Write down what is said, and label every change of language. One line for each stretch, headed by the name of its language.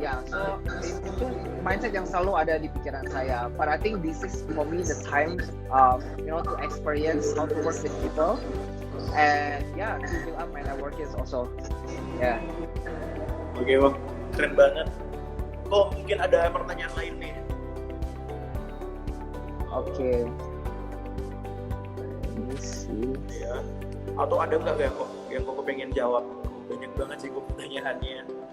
Indonesian: So itu mindset yang selalu ada di pikiran saya.
English: But I think this is for me the time, to experience how to work with people, and to build up my networking also.
Indonesian: Oke, Bang, keren banget. Kok mungkin ada pertanyaan lain nih? Oke. Ini sih. Ya. Atau ada nggak yang kok pengen jawab? Banyak banget sih kok pertanyaannya.